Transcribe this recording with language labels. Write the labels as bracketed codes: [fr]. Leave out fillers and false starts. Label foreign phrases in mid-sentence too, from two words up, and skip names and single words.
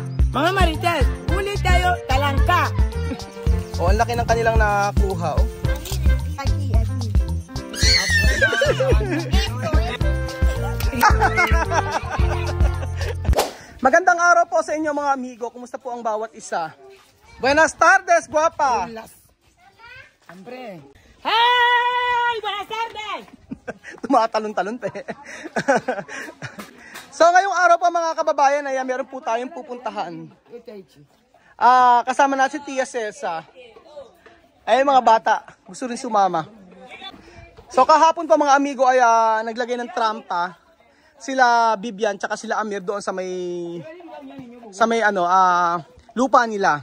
[tl] Mga marites, huli tayo, talangka. Oh, ang laki ng kanilang nakuha, oh. Magandang araw po sa inyo mga amigo. Kumusta po ang bawat isa? [es] Buenas tardes, guapa. Hombre. Hi! Buenas tardes! [tl] Tumatalon-talon pa eh. So ngayong araw pa mga kababayan ay meron po tayong pupuntahan. Kasama natin si Tia Cesa. Ay mga bata, gusto rin sumama. So kahapon pa mga amigo ay naglagay ng trampa sila Bibian tsaka sila Amir doon sa may lupa nila.